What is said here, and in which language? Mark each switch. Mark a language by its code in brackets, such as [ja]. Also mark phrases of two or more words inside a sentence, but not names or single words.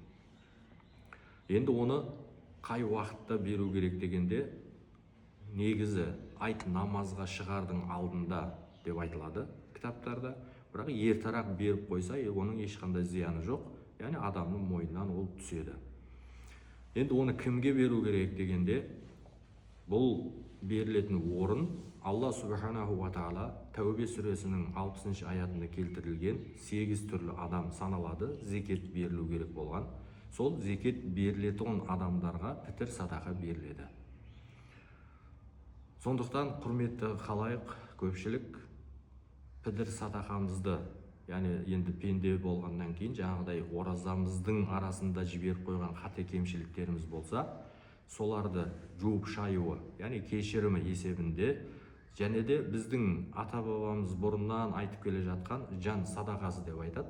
[kk] Енді оны қай уақытта беру керек дегенде, негізі айт намазға шығардың алдында деп айтылады кітаптарда. Бірақ ертарақ беріп қойса, оның ешқандай зияны жоқ, яғни адамның мойнынан ол түседі. Енді оны кімге беру керек дегенде, бұл берілетін орын Алла [ar] سبحانه وتعالى [kk] Тәубе сүресінің 60 аятында келтірілген 8 түрлі адам саналады, зекет берілу керек болған. Сол зекет берілетін адамдарға пітір садақа беріледі. Сондықтан құрметті халайық, көпшілік пітір садақамызды, яғни енді пенде болғаннан кейін жаңағыдай оразамыздың арасында жіберіп қойған қате кемшіліктеріміз болса, соларды жуып шаюы, яғни кешірімі есебінде, және де біздің ата-бабамыз бұрыннан айтып келе жатқан жан садақасы деп айтады.